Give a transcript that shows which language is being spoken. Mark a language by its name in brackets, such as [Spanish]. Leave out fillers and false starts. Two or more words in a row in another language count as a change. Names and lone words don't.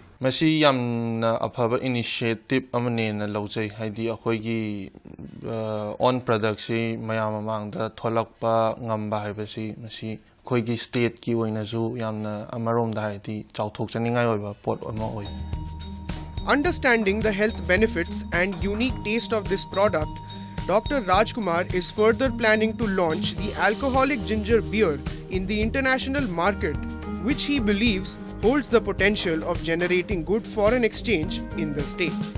[Manipuri] masi yamna aphaba initiative amane na lojai haidi akhoi on product si mayam mangda tholakpa ngamba haibasi masi akhoi gi state ki oina ju yamna amarom da haidi chauthok chaningai oiba pot ama oi. [English] Understanding the health benefits and unique taste of this product, Dr. Rajkumar is further planning to launch the alcoholic ginger beer in the international market, which he believes holds the potential of generating good foreign exchange in the state.